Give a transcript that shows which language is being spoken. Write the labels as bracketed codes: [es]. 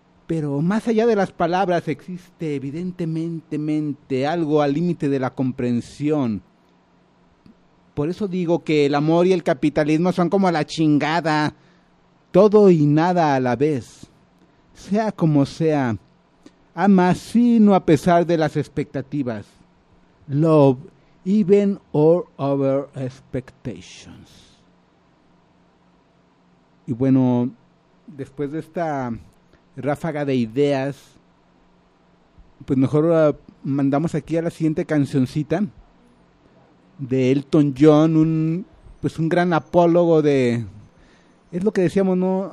[es] Pero más allá de las palabras existe evidentemente algo al límite de la comprensión. Por eso digo que el amor y el capitalismo son como la chingada. Todo y nada a la vez. Sea como sea, ama sino a pesar de las expectativas. [en] Love even all over expectations. [es] Y bueno, después de esta ráfaga de ideas, pues mejor mandamos aquí a la siguiente cancioncita de Elton John, un gran apólogo de... Es lo que decíamos, ¿no?